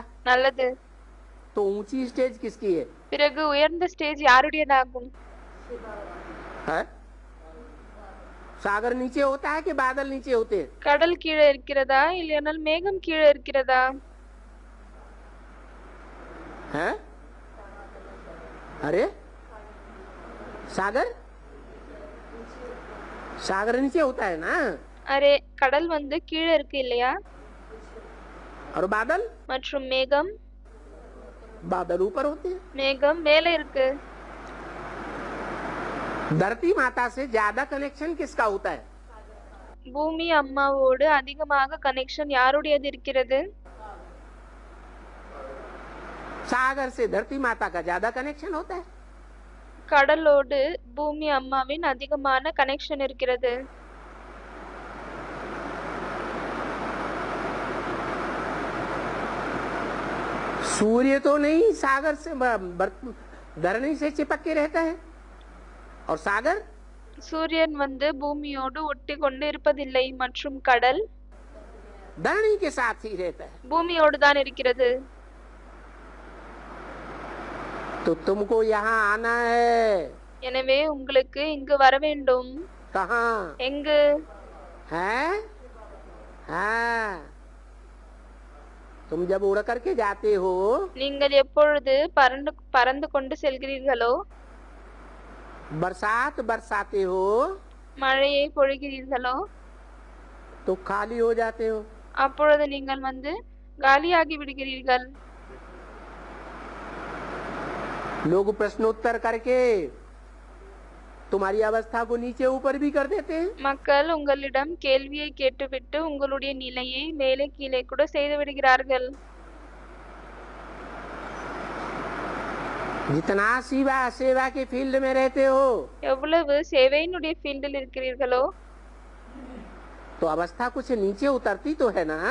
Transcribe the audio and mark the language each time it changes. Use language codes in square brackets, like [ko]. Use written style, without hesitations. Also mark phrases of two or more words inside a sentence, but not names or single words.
[ta] நல்லது. [hi] तो ऊंची स्टेज किसकी है? [ta] பிறகு உயர்ந்த ஸ்டேஜ் யாருடையதாகும்? [hi] है? सागर नीचे होता है कि बादल नीचे होते हैं? [ta] கடல் கீழே இருக்கிறதா இல்லையானால் மேகம் கீழே இருக்கிறதா? [hi] हैं? अरे सागर सागर नीचे होता है ना। [ta] அரே கடல் கீழே இருக்கு இல்லையா? [hi] और बादल? [ta] மற்றும் மேகம்? [hi] बादल ऊपर होते हैं। [ta] மேகம் மேலே இருக்கு. [hi] धरती माता से ज्यादा कनेक्शन किसका होता है? [ta] பூமி அம்மாவோடு அதிகமாக கனெக்ஷன் யாருடையது இருக்கிறது? [hi] सागर से धरती माता का ज्यादा कनेक्शन होता है। [ta] கடலோடு பூமி அம்மாவின் அதிகமான கனெக்ஷன் இருக்கிறது. [hi] सूर्य तो नहीं सागर से धरनी से चिपक के रहता है। और सागर? [ta] சூரியன் பூமியோடு ஒட்டி கொண்டு இருப்பதில்லை மற்றும் கடல் [hi] धरनी के साथ ही रहता है। [ta] பூமியோடு தான் இருக்கிறது. [hi] तो तुमको यहाँ आना है। [ta] எனவே உங்களுக்கு இங்கு வர வேண்டும். [hi] कहाँ? [ta] எங்கு? [hi] हैं? हाँ, तुम जब उड़ करके जाते हो, [ta] நீங்கள் எப்பொழுது பறந்து கொண்டு செல்கிறீர்களோ, [hi] बरसात बरसाते हो, [ta] மழையை பொழிகிறீர்களோ, [hi] तो खाली हो जाते हो। [ta] அப்பொழுது நீங்கள் காலியாகி விடுகிறீர்கள். [hi] लोग प्रश्नोत्तर करके तुम्हारी अवस्था को नीचे ऊपर भी कर देते हैं। [ta] மக்கள் உங்களிடம் கேள்வியை கேட்டுவிட்டு உங்களுடைய நிலையை மேலே கீழே கூட செய்து விடுகிறார்கள். [hi] जितना सेवा के फील्ड में रहते हो, [ta] எவ்வளவு சேவையினுடைய ஃபீல்டில் இருக்கிறீர்களோ, [hi] तो अवस्था कुछ नीचे उतरती तो है ना।